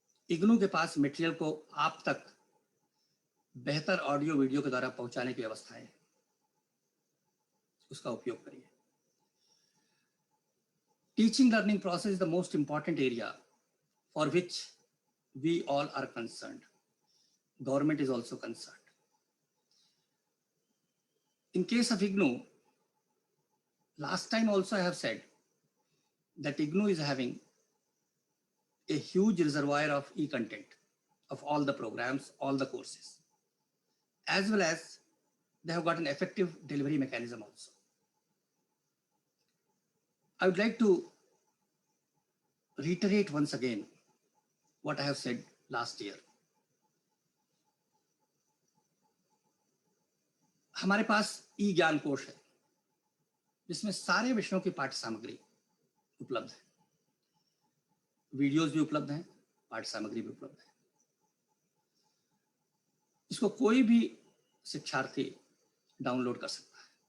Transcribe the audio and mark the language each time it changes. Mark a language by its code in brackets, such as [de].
[hi] इग्नू के पास मटेरियल को आप तक बेहतर ऑडियो वीडियो के द्वारा पहुंचाने की व्यवस्था है, उसका उपयोग करिए। [en] Teaching learning process is the most important area for which we all are concerned. Government is also concerned. In case of IGNOU, last time also I have said that IGNOU is having a huge reservoir of e-content of all the programs, all the courses, as well as they have got an effective delivery mechanism also. I would like to reiterate once again what I have said last year. [hi] हमारे पास ई ज्ञान कोश है जिसमें सारे विषयों की पाठ्य सामग्री उपलब्ध है, वीडियोस भी उपलब्ध हैं, पाठ्य सामग्री भी उपलब्ध है। इसको कोई भी शिक्षार्थी डाउनलोड कर सकता है।